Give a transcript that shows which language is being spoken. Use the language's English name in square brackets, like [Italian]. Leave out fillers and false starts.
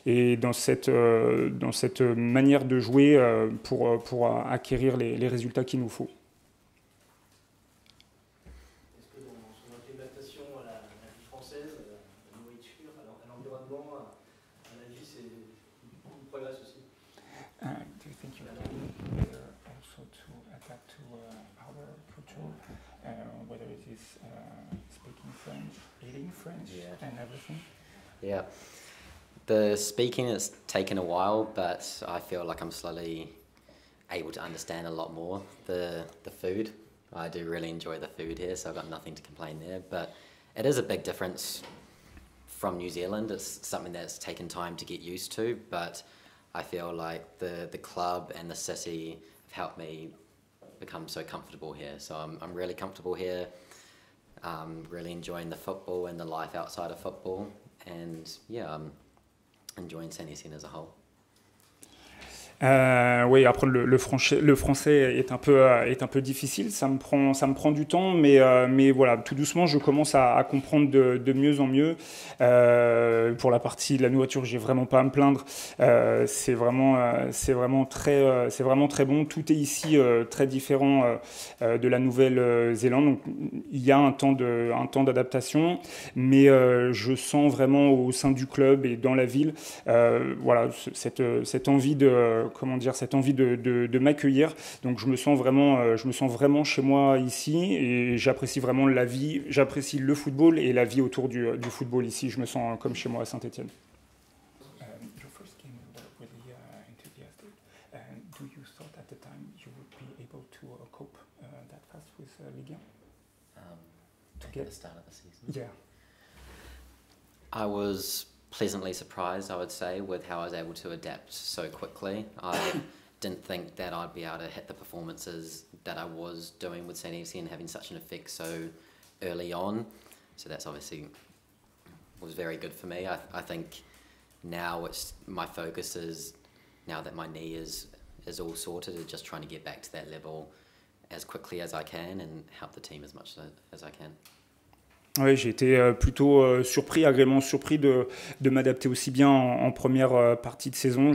[French] et dans cette manière de jouer pour acquérir les résultats qu'il nous faut. Est-ce que dans son implémentation à la vie française, à la nourriture, à l'environnement, à la vie, c'est beaucoup de progrès aussi? [English] Do you think you can better also to adapt to our culture, whether it is speaking French, eating French, and everything? Yeah. The speaking has taken a while, but I feel like I'm slowly able to understand a lot more. The food, I do really enjoy the food here, so I've got nothing to complain there. But it is a big difference from New Zealand. It's something that's taken time to get used to, but I feel like the club and the city have helped me become so comfortable here. So I'm really comfortable here, really enjoying the football and the life outside of football. And yeah, I'm enjoying Saint-Etienne as a whole. [French] Oui, après le français est un peu difficile, ça me prend du temps, mais voilà, tout doucement je commence à comprendre de mieux en mieux. Pour la partie de la nourriture, j'ai vraiment pas à me plaindre. C'est vraiment très bon. Tout est ici très différent de la Nouvelle-Zélande. Donc il y a un temps d'adaptation, mais je sens vraiment au sein du club et dans la ville, voilà, cette envie de m'accueillir. Donc je me sens vraiment chez moi ici et j'apprécie vraiment la vie, j'apprécie le football et la vie autour du football ici. Je me sens comme chez moi à Saint-Etienne. [English] Your first game was really enthusiastic. Do you thought at the time you would be able to cope that fast with Ligue 1? To get the start of the season? Yeah. I was pleasantly surprised, I would say, with how I was able to adapt so quickly. I didn't think that I'd be able to hit the performances that I was doing with Saint-Etienne, having such an effect so early on. So that's obviously was very good for me. I think now my focus is, now that my knee is all sorted, is just trying to get back to that level as quickly as I can and help the team as much as I can. [French] Oui, j'ai été plutôt agréablement surpris de m'adapter aussi bien en première partie de saison.